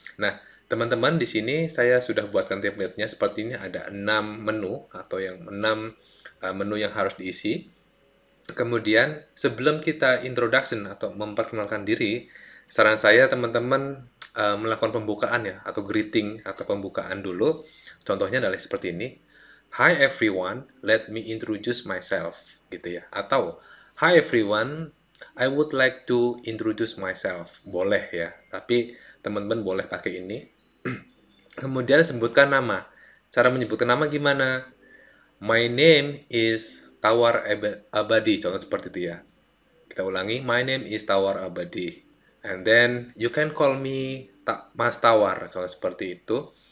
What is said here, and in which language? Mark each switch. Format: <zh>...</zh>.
<id>Nah, teman-teman di sini saya sudah buatkan template-nya seperti ini ada 6 menu atau yang 6 menu yang harus diisi. Kemudian sebelum kita introduction atau memperkenalkan diri, saran saya teman-teman melakukan pembukaan ya atau greeting atau pembukaan dulu. Contohnya adalah seperti ini.</id> <en>Hi everyone, let me introduce myself</en> <id>gitu ya.</id> <en>Atau Hi everyone, I would like to introduce myself.</en> <id>Boleh ya, tapi teman-teman boleh pakai ini. Kemudian sebutkan nama. Cara menyebutkan nama gimana?</id> <en>My name is Tawar Abadi,</en> <id>contoh seperti itu ya. Kita ulangi,</id> <en>my name is Tawar Abadi. And then you can call me Mas Tawar,</en> <id>contoh seperti itu.</id>